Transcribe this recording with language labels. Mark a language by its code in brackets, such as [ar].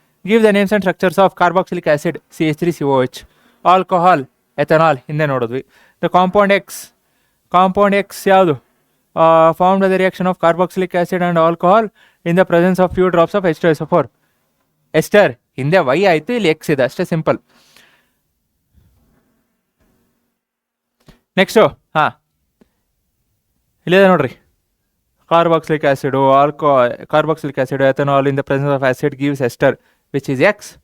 [en] Give the names and structures of carboxylic acid CH3COOH. [kn] Alcohol, ethanol ಹಿಂದೆ ನೋಡಿದ್ವಿ. [en] The compound X [kn] ಯಾವುದು? [en] Formed by the reaction of carboxylic acid and alcohol in the presence of few drops of H2SO4. [kn] Ester ಹಿಂದೆ Y ಆಯಿತು, ಇಲ್ಲಿ X ಇದೆ, ಅಷ್ಟೇ simple. Next ಇಲ್ಲಿದೆ ನೋಡ್ರಿ, [en] carboxylic acid, carboxylic acid, ethanol in the presence of acid gives ester, which is X.